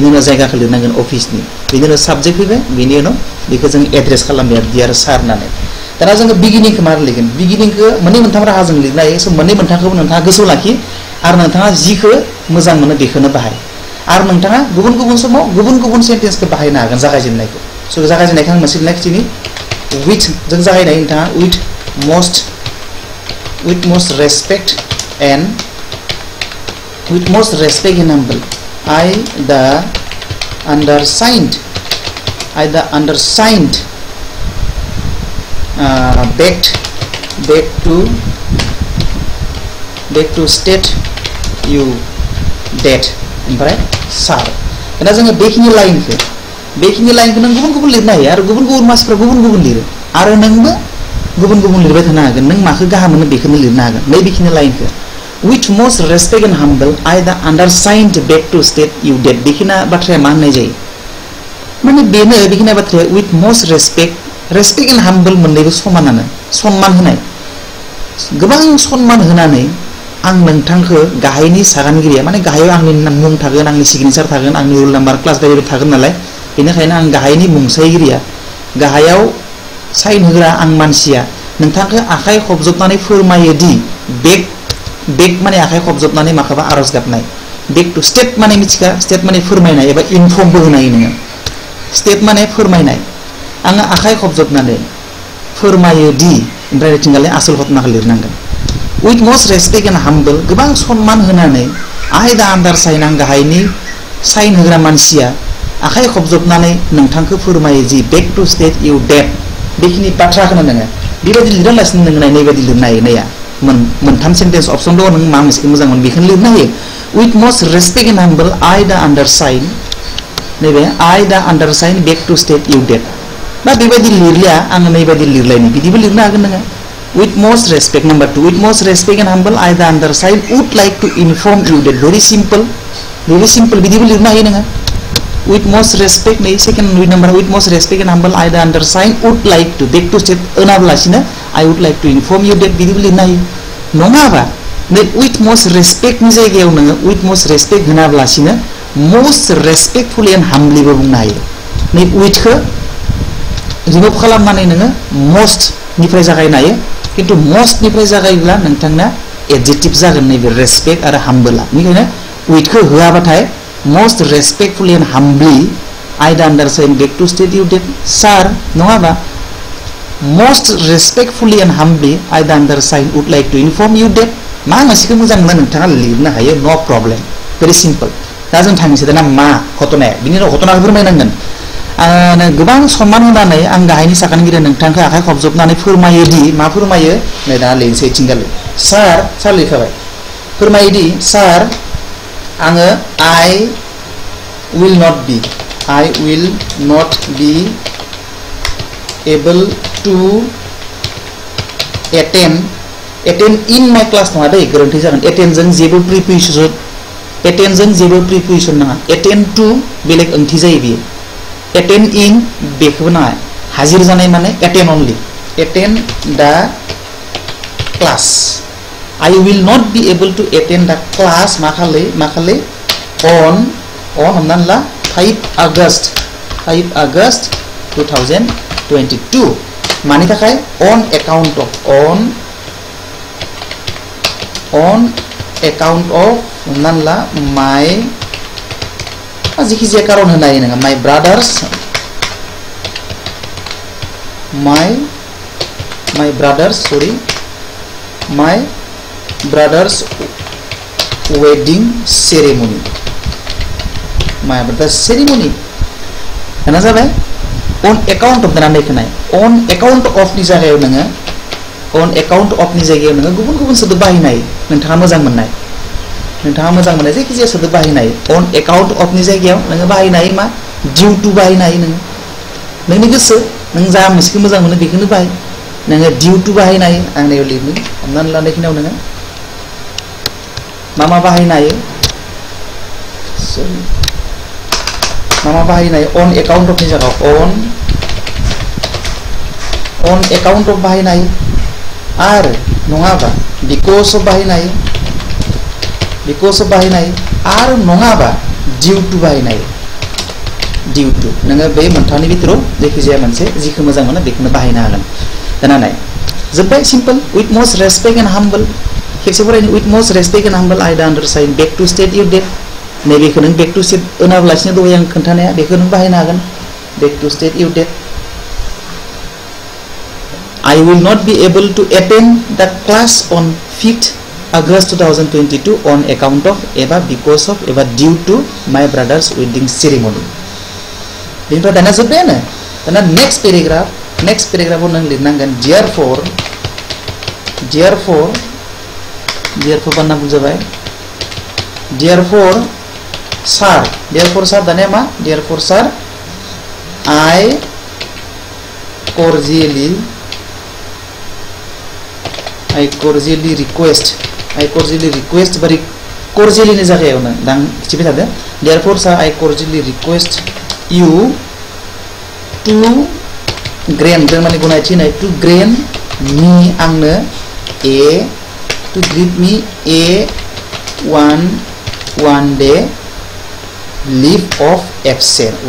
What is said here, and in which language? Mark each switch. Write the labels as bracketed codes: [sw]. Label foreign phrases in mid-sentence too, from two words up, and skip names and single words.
[brx] उनाव जायगाखौ लिरनांगोन अफिसनि बेनि उनाव साबजेक्ट फैबाय बेनि उनाव बेखौ जों एड्रेस खालामबाय [en] Dear Sir [brx] होननानै दाना जोङो बिगिनिंखौ मारै लिरगोन बिगिनिंखौ मोननै मोनथाम राहाजों लिरनो हायो स' मोननै मोनथामखौबो नोंथाङा गोसोआव लाखि आरो नोंथाङा जिखौ मोजां मोनो बेखौनो बाहाय आरो नोंथाङा गुबुन समाव गुबुन सेन्टेन्सखौ बाहायनो हागोन जागायजेननायखौ स' जागायजेननायखौ आं मोनसे लिरनाखिनि विथ जों जागायनाय नोंथाङा विथ [en] most respect and humble I the undersigned beg to state you that [brx] ओमफ्राय सार दा जोङो बेखिनि लाइनखौ नों गुबुन लिरनो हायो आरो गुबुन मानसिफ्रा गुबुन लिरो आरो नोंबो गुबुन लिरबाय थानो हागोन नों माखौ गाहाम मोनो बेखौनो लिरनो हागोन बेखिनि लाइनखौ [en] with most respect and humble I the undersigned beg to state you that [brx] बेखिना बाथ्राया मा होननाय जायो माने बेनो बेखिना बाथ्राया [en] with most respect and humble [brx] मोननैबो समानानो सन्मान होनाय गोबां सन्मान होनानै आं नोंथांखौ गाहायनि सागानगिरिया माने गाहायाव आंनि मुं थागोन आंनि सिगनेचार थागोन आंनि [en] roll number class [brx] बेरियर थागोन नालाय बेनिखायनो आं गाहायनि मुंसायगिरिया गाहायाव साइन होग्रा आं मानसिया नोंथांखौ आखाइ खबजबनानै फोरमायो [en] the beg [brx] माने आखाइ खबजबनानै माखौबा आरज गाबनाय [en] back to state [brx] माने मिथिखा state माने फोरमायनाय एबा inform बो होनाय नोङो state माने फोरमायनाय आङो आखाइ खबजबनानै फोरमायो दि ओमफ्राय थिंगाले आसल घटनाखौ लिरनांगोन [en] with most respect and humble [brx] गोबां सन्मान होनानै [en] I the undersigned [brx] आं गाहायनि साइन होग्रा मानसिया आखाइ खबजबनानै नोंथांखौ फोरमायो जि [en] back to state you dead [brx] बेखिनि बाथ्राखौनो नोङो बेबायदि लिरालासिनो नोङो नायबायदि लिरनो हायो नाया मोनथाम [en] sentence option [brx] दङ नों मा मोनसेखौ मोजां मोनो बेखौनो लिरनो हायो [en] with most respect and humble I the undersigned नैबे I the undersigned back to state you dead [brx] बा बेबायदि लिरलिया आङो नैबायदि लिरलायनि बिदिबो लिरनो हागोन नोङो [en] with most respect number 2 with most respect and humble I the undersigned would like to inform you that very simple [brx] बिदिबो लिरनो हायो नोङो [en] with most respect नै second number with most respect and humble I the undersigned would like to back to state ओनाब्लासिनो I would like to inform you that [brx] बिदिबो लिरनो हायो नङाबा नै [en] with most respect [brx] नि जायगायाव नोङो [en] with most respect [brx] होनाब्लासिनो [en] most respectfully and humbly [brx] बो बुंनो हायो नै with खौ रिमुभ खालामनानै नोङो most निफ्राय जागायनो हायो किन्तु most निफ्राय जागायोब्ला नोंथांना एडजेक्टिभ जागोन नैबे रेसपेक्ट आरो हाम्बलआ बेनिखायनो with खौ होआबाथाय [en] most respectfully and humbly I the undersigned back to state you that sir [brx] नङाबा [en] most respectfully and humbly I the undersigned would like to inform you that [brx] मा मोनसेखौ मोजां मोना नोंथाङा लिरनो हायो [en] no problem very simple [brx] दा जों थांनोसै दाना मा घटनाया बिनि उनाव घटनाखौ फोरमायनांगोन आङो गोबां सन्मान होनानै आं गाहायनि साखानगिरि नोंथांखौ आखाइ खबजबनानै फोरमायो दि मा फोरमायो नै दा लिरनोसै थिंगाले सार लिरखाबाय फोरमायो दि सार आङो [en] I will not be able to attend in my class [brx] नङा दै गोरोन्थि जागोन [en] attend [brx] जों जेबो [en] प्रिपोजिसन नङा attend to [brx] बेलेग ओंथि जायो बियो [en] attend in [brx] बेखौबो नङा हाजिर जानाय माने [en] attend only attend the class I will not be able to attend the class [brx] मा खालै [en] on [brx] हमनानै ला [en] 5 August [brx] 2022 मानि थाखाय [en] on account of [brx] हमनानै ला my जिखिजाया कारन होनो हायो नोङो [en] my brother's wedding ceremony [brx] होना जाबाय [en] on account of [brx] दाना नायखोनाय [en] on account of [brx] नि जायगायाव नोङो गुबुन गुबुन सोदोब बाहायनाय नोंथाङा मोजां मोननाय जायखिजाया सोदोब बाहायनाय [en] on account of [brx] नि जायगायाव नोङो बाहायनाय मा [en] due to [brx] बाहायनाय नोंनि गोसो नों जा मोनसेखौ मोजां मोनो बेखौनो बाहाय नोङो [en] due to [brx] बाहायनाय आं नायाव लिरनो हमनानै लानाय खिनियाव नोङो मा बाहायनाय [en] on account of [brx] नि जायगायाव [en] on account of [brx] बाहायनाय आरो नङाबा [en] because of [brx] बाहायनाय आरो नङाबा [en] due to [brx] बाहायनाय नोङो बे मोनथामनि भितराव जायखिजाया मोनसे जिखौ मोजां मोनो बेखौनो बाहायनो हागोन दाना नाय जोबबाय सिम्पल [en] with most respect and humble [brx] खेबसे फरायनो [en] with most respect and humble I the undersigned back to state you dead [brx] नैबेखौ नों [en] back to state [brx] होनाब्लासिनो दहाय आं खोन्थानाया बेखौ नों बाहायनो हागोन [en] back to state you dead I will not be able to attend the class on 5th August 2022 on account of एबा because of एबा due to my brother's wedding ceremony [brx] बेनिफ्राय दाना जोब्बायानो दाना [en] next paragraph [brx] नों लिरनांगोन [en] therefore [brx] बानना बुजाबाय [en] therefore sir [brx] दानिया मा [en] therefore sir I cordially request बा cordially [brx] नि जायगायाव दां खिथिबाय थादो [en] therefore sir I cordially request you to grant [brx] माने गनायथि होनाय [en] to grant me आंनो to give me a one day leave of absence